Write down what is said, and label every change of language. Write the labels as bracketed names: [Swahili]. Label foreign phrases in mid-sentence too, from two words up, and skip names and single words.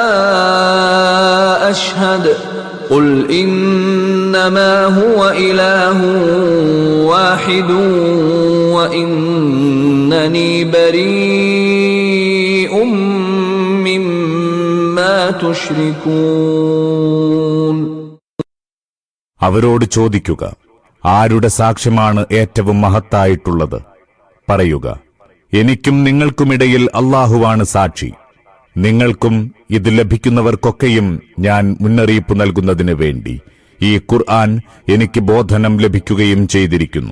[Arabic] أشهد قل إنما هو إله واحد وإنني بريء مما تشركون. [Malayalam] അവരോട് ചോദിക്കുക, ആരുടെ സാക്ഷ്യമാണ് ഏറ്റവും മഹത്തായിട്ടുള്ളത്? പറയുക, എനിക്കും നിങ്ങൾക്കുമിടയിൽ അല്ലാഹുവാണ് സാക്ഷി. നിങ്ങൾക്കും ഇത് ലഭിക്കുന്നവർക്കൊക്കെയും ഞാൻ മുന്നറിയിപ്പ് നൽകുന്നതിന് വേണ്ടി ഈ ഖുർആൻ എനിക്ക് ബോധനം ലഭിക്കുകയും ചെയ്തിരിക്കുന്നു.